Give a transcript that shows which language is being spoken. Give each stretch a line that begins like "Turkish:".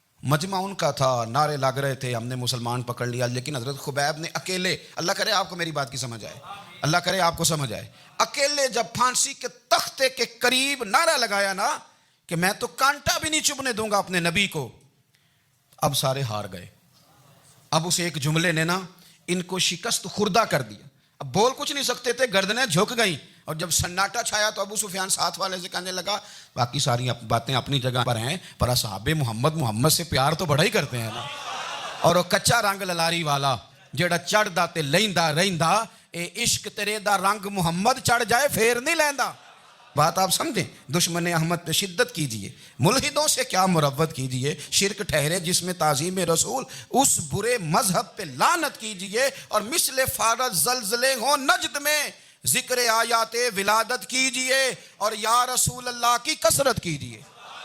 Urdu: مجمع ان کا تھا، نعرے لگ رہے تھے، ہم نے مسلمان پکڑ لیا. لیکن حضرت خبیب نے اکیلے، اللہ کرے آپ کو میری بات کی سمجھ آئے، اللہ کرے آپ کو سمجھ آئے، اکیلے جب پھانسی کے تختے کے قریب نعرہ لگایا نا کہ میں تو کانٹا بھی نہیں چبھنے دوں گا اپنے نبی کو، اب سارے ہار گئے. اب اس ایک جملے نے نا ان کو شکست خوردہ کر دیا. اب بول کچھ نہیں سکتے تھے، گردنیں جھک گئیں. اور جب سناٹا چھایا تو ابو سفیان ساتھ والے سے کہنے لگا باقی ساری باتیں اپنی جگہ پر ہیں، پر اصحاب محمد سے پیار تو بڑا ہی کرتے ہیں نا.
Punjabi: اور وہ کچا رنگ للاری والا جیڑا چڑھدا تے لیندا رہندا، اے عشق تیرے دا رنگ محمد چڑھ جائے پھر نہیں لیندا.
Urdu: بات آپ سمجھیں. دشمن احمد پہ شدت کیجئے، ملحدوں سے کیا مروت کیجئے، شرک ٹھہرے جس میں تعظیم رسول، اس برے مذہب پہ لعنت کیجئے. اور مثل فارض زلزلے ہوں نجد میں، ذکر آیات ولادت کیجئے اور یا رسول اللہ کی کثرت کیجئے.